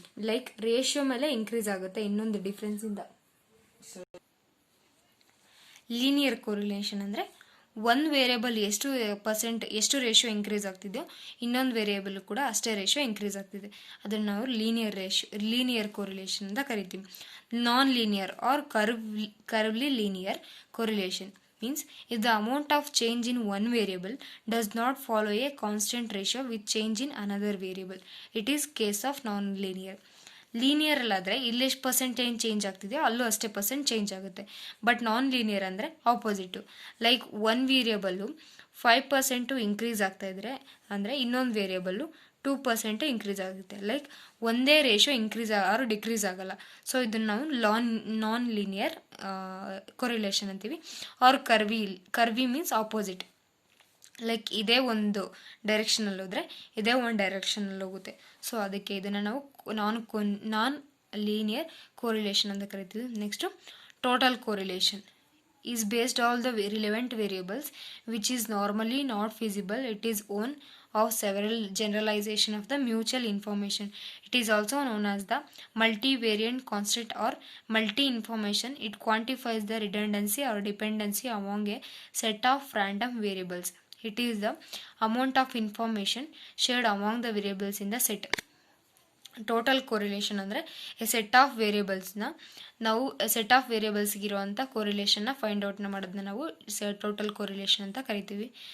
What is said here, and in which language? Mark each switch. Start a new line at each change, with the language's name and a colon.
Kannada: Like ratio ಮೇಲೆ increase ಆಗುತ್ತೆ ಇನ್ನೊಂದು ಡಿಫ್ರೆನ್ಸ್ ಇಂದ. ಲೀನಿಯರ್ ಕೋರಿಲೇಷನ್ ಅಂದರೆ ಒಂದು ವೇರಿಯೇಬಲ್ ಎಷ್ಟು ರೇಷಿಯೋ ಇನ್ಕ್ರೀಸ್ ಆಗ್ತಿದೆಯೋ ಇನ್ನೊಂದು ವೇರಿಯೇಬಲ್ ಕೂಡ ಅಷ್ಟೇ ರೇಷಿಯೋ ಇನ್ಕ್ರೀಸ್ ಆಗ್ತಿದೆ, ಅದನ್ನು ನಾವು ಲೀನಿಯರ್ ಕೋರಿಲೇಷನ್ ಅಂತ ಕರಿತೀವಿ.
English: Non linear or curvilinear correlation means if the amount of change in one variable does not follow a constant ratio with change in another variable, it is case of non-linear.
Kannada: Linear ಅಲ್ಲಾದರೆ ಇಲ್ಲಿ ಎಷ್ಟು percentage change ಆಗ್ತಿದೆಯೋ ಅಲ್ಲೂ ಅಷ್ಟೇ percent change ಆಗುತ್ತೆ. But non linear ಅಂದರೆ ಆಪೋಸಿಟು. Like one variable 5% increase ಆಗ್ತಾ ಇದ್ರೆ ಅಂದರೆ ಇನ್ನೊಂದು ವೇರಿಯೇಬಲ್ಲು 2% ಇನ್ಕ್ರೀಸ್ ಆಗುತ್ತೆ. ಲೈಕ್ ಒಂದೇ ರೇಷಿಯೋ ಇನ್ಕ್ರೀಸ್ ಆರು ಡಿಕ್ರೀಸ್ ಆಗಲ್ಲ. ಸೊ ಇದನ್ನು ನಾವು ನಾನ್ ಲೀನಿಯರ್ ಕೊರಿಲೇಷನ್ ಅಂತೀವಿ. R ಕರ್ವಿ means opposite. ಲೈಕ್ ಇದೇ ಒಂದು ಡೈರೆಕ್ಷನಲ್ಲಿ ಹೋದರೆ ಇದೇ ಒಂದು ಡೈರೆಕ್ಷನಲ್ಲಿ ಹೋಗುತ್ತೆ. ಸೊ ಅದಕ್ಕೆ ಇದನ್ನು ನಾವು ನಾನ್ ಲೀನಿಯರ್ ಕೋರಿಲೇಷನ್ ಅಂತ ಕರಿತೀವಿ.
English: Next total correlation is based all the relevant variables which is normally not feasible. It is one of several generalization of the mutual information. It is also known as the multivariate constant or multi-information. It quantifies the redundancy or dependency among a set of random variables. It is the amount of information shared among the variables in the set.
Kannada: Total correlation ಅಂದರೆ A set of ವೇರಿಯೇಬಲ್ಸ್ನ ನಾವು set of ವೇರಿಯೇಬಲ್ಸ್ಗಿರುವಂಥ ಕೋರಿಲೇಷನ್ನ find ಔಟ್ನ ಮಾಡೋದನ್ನ ನಾವು total correlation ಅಂತ ಕರಿತೀವಿ.